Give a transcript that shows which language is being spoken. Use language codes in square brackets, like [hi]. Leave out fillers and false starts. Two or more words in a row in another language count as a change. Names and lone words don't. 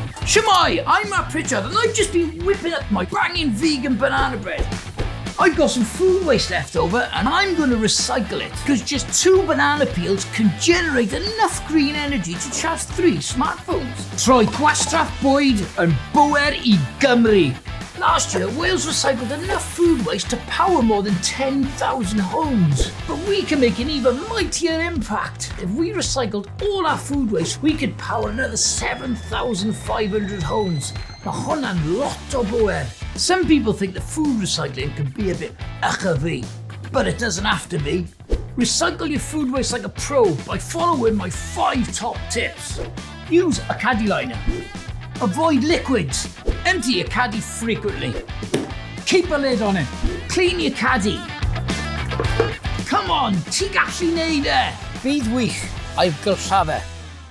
[en] Shemai, I'm Matt Pritchard and I've just been whipping up my banging vegan banana bread. I've got some food waste left over and I'm going to recycle it because just 2 banana peels can generate enough green energy to charge 3 smartphones. [cy] Troi, gwastraff, bwyd and bŵer I Gymru. [en] Last year, Wales recycled enough food waste to power more than 10,000 homes. But we can make an even mightier impact. If we recycled all our food waste, we could power another 7,500 homes. [cy] Now hwnna'n lot o bŵer. [en] Some people think that food recycling can be a bit uchafi, but it doesn't have to be. Recycle your food waste like a pro by following my 5 top tips. Use a caddy liner. Avoid liquids. Empty your caddy frequently. Keep a lid on it. Clean your caddy. Come on, [cy] ti gallu neud e. Bydd wych ailgylcha fe.